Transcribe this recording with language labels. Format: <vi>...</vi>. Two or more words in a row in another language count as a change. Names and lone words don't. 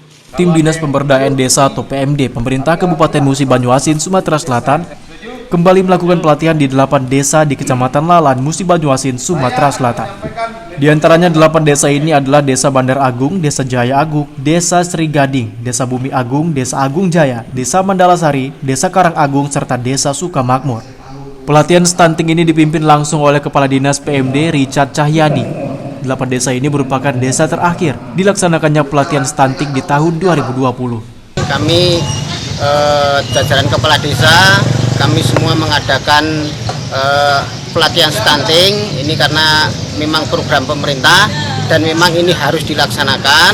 <id>Tim Dinas Pemberdayaan Desa atau PMD Pemerintah Kabupaten Musi Banyuasin, Sumatera Selatan kembali melakukan pelatihan di 8 desa di Kecamatan Lalan, Musi Banyuasin, Sumatera Selatan. Di antaranya 8 desa ini adalah Desa Bandar Agung, Desa Jaya Agung, Desa Sri Gading, Desa Bumi Agung, Desa Agung Jaya, Desa Mandalasari, Desa Karang Agung, serta Desa Sukamakmur. Pelatihan stunting ini dipimpin langsung oleh Kepala Dinas PMD Richard Cahyadi. 8 desa ini merupakan desa terakhir dilaksanakannya pelatihan stunting di tahun 2020. Kami jajaran kepala desa, kami semua mengadakan pelatihan stunting ini karena memang program pemerintah dan memang ini harus dilaksanakan.</id>